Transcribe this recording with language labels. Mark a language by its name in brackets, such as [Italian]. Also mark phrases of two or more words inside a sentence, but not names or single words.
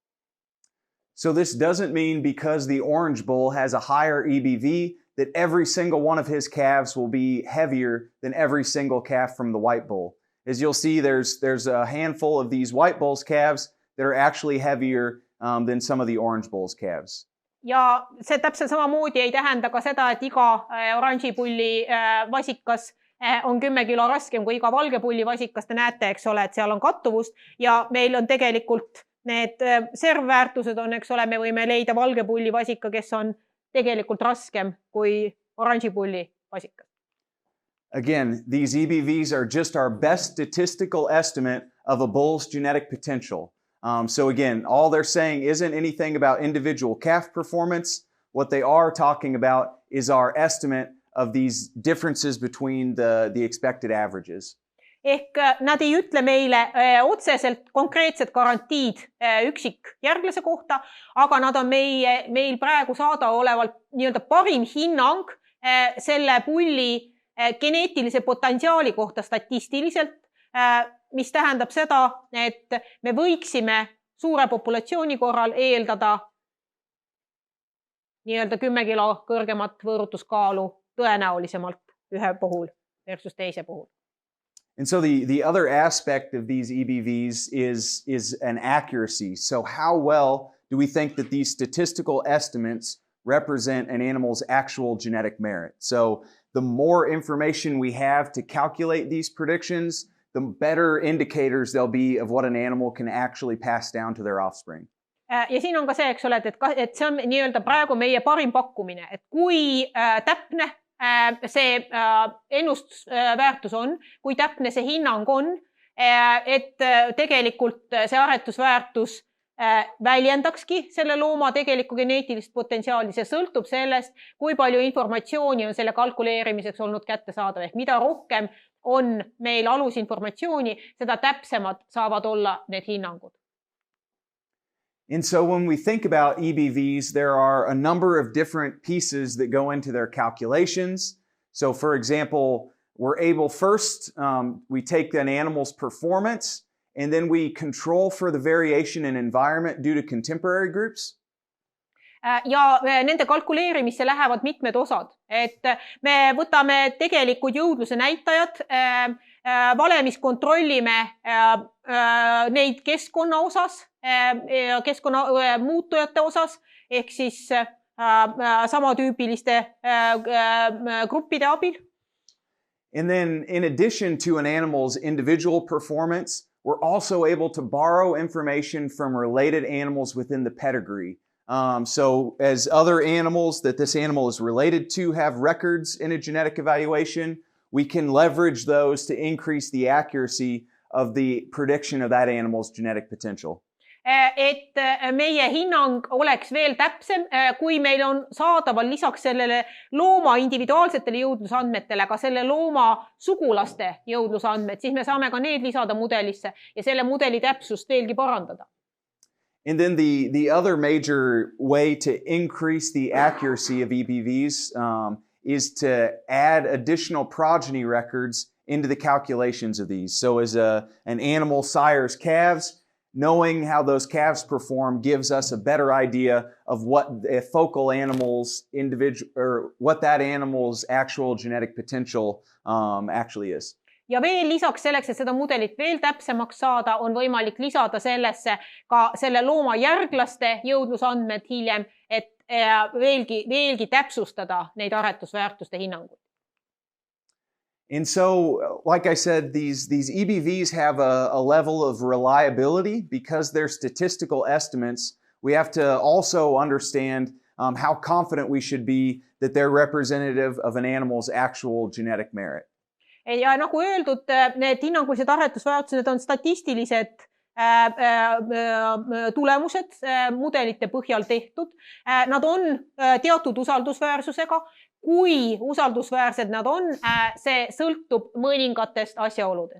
[English] So this doesn't mean because the orange bull has a higher EBV that every single one of his calves will be heavier than every single calf from the white bull. As you'll see, there's a handful of these white bull's calves that are actually heavier than some of the orange bull's calves. [Estonian] Ja see täpselt samamoodi ei tähenda ka seda, et iga oranžipulli vasikas on 10 kilo raskem kui iga valgepulli vasikas. Te näete, eks ole, et seal on kattuvust ja meil on tegelikult need servväärtused on, eks ole, me võime leida valgepulli vasika, kes on tegelikult raskem kui oranžipulli vasikas. [English] Again, these EBVs are just our best statistical estimate of a bull's genetic potential. So again, all they're saying isn't anything about individual calf performance. What they are talking about is our estimate of these differences between the expected averages. [Estonian] Ehk nad ei ütle meile otseselt konkreetsed garantiid üksik järglase kohta, aga nad on meil praegu saada olevalt nii-öelda parim hinnang selle pulli geneetilise potentsiaali kohta statistiliselt, mis tähendab seda, et me võiksime suure populatsiooni korral eeldada nii-öelda 10 kilo kõrgemat võõrutuskaalu tõenäolisemalt ühe puhul versus teise puhul. [English] And so the other aspect of these EBVs is an accuracy. So how well do we think that these statistical estimates represent an animal's actual genetic merit? So the more information we have to calculate these predictions, the better indicators there'll be of what an animal can actually pass down to their offspring. [Estonian] Ja siin on ka see, eks ole, et see on nii-öelda praegu meie parim pakkumine, et kui täpne see ennustusväärtus on, kui täpne see hinnang on, et tegelikult see aretusväärtus väljendakski selle looma tegelikku geneetilist potentsiaali. See sõltub sellest, kui palju informatsiooni on selle kalkuleerimiseks olnud kättesaadav. Ehk mida rohkem on meil alusinformatsiooni, seda täpsemad saavad olla need hinnangud. [English] And so when we think about EBVs, there are a number of different pieces that go into their calculations. So for example, we're able first, we take an animal's performance and then we control for the variation in environment due to contemporary groups. [Estonian] Ja nende kalkuleerimisse lähevad mitmed osad, et me võtame tegelikud jõudluse näitajad, valemis kontrollime neid keskkonna osas, keskkonna muutujate osas, ehk siis samatüüpiliste gruppide abil. [English] And then in addition to an animal's individual performance, we're also able to borrow information from related animals within the pedigree. So as other animals that this animal is related to have records in a genetic evaluation, we can leverage those to increase the accuracy of the prediction of that animal's genetic potential. [Estonian] Et meie hinnang oleks veel täpsem, kui meil on saadaval lisaks sellele looma individuaalsetele jõudlusandmetele ka selle looma sugulaste jõudlusandmed, siis me saame ka need lisada mudelisse ja selle mudeli täpsust veelgi parandada. [English] And then the other major way to increase the accuracy of EBVs is to add additional progeny records into the calculations of these. So as an animal sires calves, knowing how those calves perform gives us a better idea of what a focal animal's individual or what that animal's actual genetic potential actually is. [Estonian] Ja veel lisaks selleks, et seda mudelit veel täpsemaks saada, on võimalik lisada sellesse ka selle looma järglaste jõudlusandmed hiljem, et veelgi täpsustada neid aretusväärtuste hinnanguid. [English] And so, like I said, these EBVs have a level of reliability because they're statistical estimates. We have to also understand how confident we should be that they're representative of an animal's actual genetic merit. [Estonian] Ja nagu öeldud, need hinnangulised aretusväärtused on statistilised tulemused mudelite põhjal tehtud. Nad on teatud usaldusväärsusega. kui usaldusväärsed nad on, see sõltub mõningatest asjaoludest.